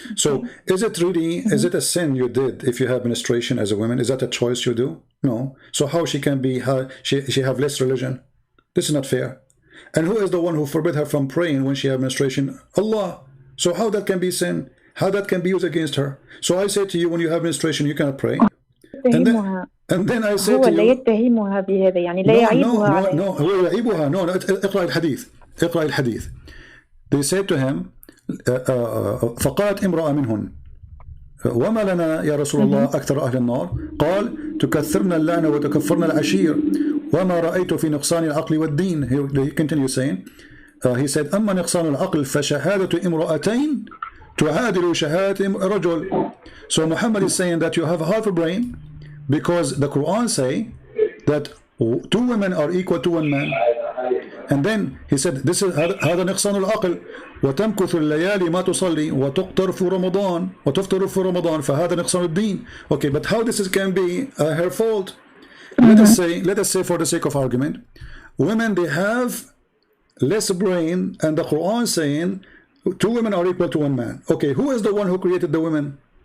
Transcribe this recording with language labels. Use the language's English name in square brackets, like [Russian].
[English] So, is it really? Is it a sin you did if you have menstruation as a woman? Is that a choice you do? No. So how she can be? She have less religion? This is not fair. And who is the one who forbid her from praying when she have menstruation? Allah. So how that can be sin? How that can be used against her? So I say to you, when you have menstruation, you cannot pray. And then I say to you, [Arabic] لا يتهمها بهذا يعني لا يعيبها عليه. No, هو يعيبها. No, اقرأ الحديث. [English] They said to him, [Arabic] فقالت امرأة منهن وما لنا يا رسول الله أكثر أهل النار قال تكثرن اللعنة وتكفرن العشير وما رأيت في نقصان العقل والدين. [English] He continues saying, he said [Arabic] أما نقصان العقل فشهادة امرأتين تعادل شهادة رجل. [English] So Muhammad is saying that you have half a brain because the Quran say that 2 women are equal to 1 man. And then he said this is [Arabic] هذا نقصان العقل وتمكث الليالي ما تصلي وتقتر في رمضان وتفطر في رمضان فهذا نقصان الدين. [English] Okay, but how this can be her fault? Let us say for the sake of argument, women they have less brain, and the Quran saying 2 women are equal to 1 man. Okay, who is the one who created the women?